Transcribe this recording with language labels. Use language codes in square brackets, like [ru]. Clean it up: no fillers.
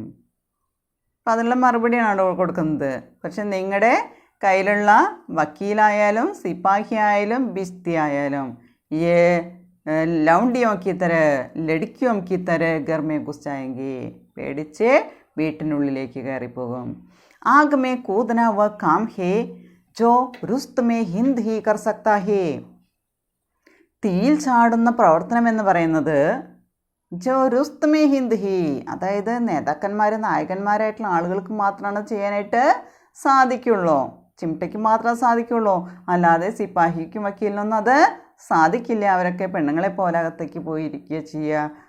[ml] അപ്പം അതിനുള്ള മറുപടിയാണ് അവിടെ കൊടുക്കുന്നത്. പക്ഷെ നിങ്ങളുടെ കയ്യിലുള്ള വക്കീലായാലും സിപ്പാഹി ആയാലും ബിസ്തി ആയാലും [hi] ये ലൗണ്ടിയോं की तरह ലടിക്കിയോं की तरह घर में घुस जाएंगे, [ml] പേടിച്ച് വീട്ടിനുള്ളിലേക്ക് കയറിപ്പോകും. [hi] आग में कूदना वह काम है जो रुस्तम हिंद ही कर सकता है. [ml] തീയിൽ ചാടുന്ന പ്രവർത്തനം എന്ന് പറയുന്നത് [hi] ജോ റുസ്തമേ ഹിന്ദ് ഹി, [ml] അതായത് നേതാക്കന്മാർ നായകന്മാരായിട്ടുള്ള ആളുകൾക്ക് മാത്രമാണ് ചെയ്യാനായിട്ട് സാധിക്കുള്ളൂ, ചിംട്ടയ്ക്ക് മാത്രമേ സാധിക്കുള്ളൂ. അല്ലാതെ സിപ്പാഹിക്കും വക്കീലിനൊന്നും അത് സാധിക്കില്ല. അവരൊക്കെ പെണ്ണുങ്ങളെ പോലെ അകത്തേക്ക് പോയിരിക്കുക ചെയ്യുക.